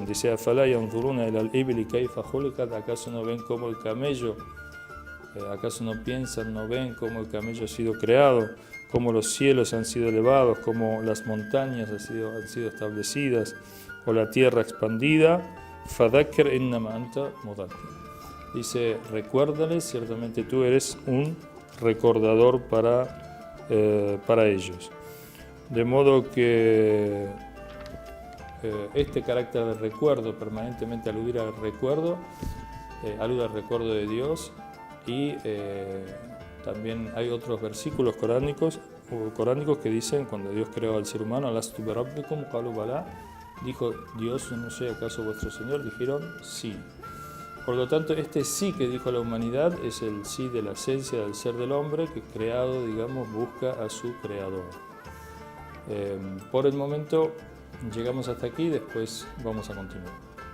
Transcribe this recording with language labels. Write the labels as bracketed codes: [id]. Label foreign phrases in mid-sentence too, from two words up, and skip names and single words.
[es] Dice: ¿acaso no ven cómo el camello, acaso no piensan, no ven cómo el camello ha sido creado, cómo los cielos han sido elevados, cómo las montañas han sido establecidas, o la tierra expandida? [ar] فذكر إنما أنت مذكر. [es] Dice: recuérdales, ciertamente tú eres un recordador para ellos. De modo que este carácter de recuerdo, permanentemente alude al recuerdo de Dios, y también hay otros versículos coránicos que dicen, cuando Dios creó al ser humano, [ar] ألست بربكم قالوا بلى, [es] dijo Dios: ¿no soy acaso vuestro Señor? Dijeron sí. Por lo tanto, este sí que dijo la humanidad es el sí de la esencia del ser del hombre, que creado, digamos, busca a su creador. Por el momento llegamos hasta aquí, después vamos a continuar.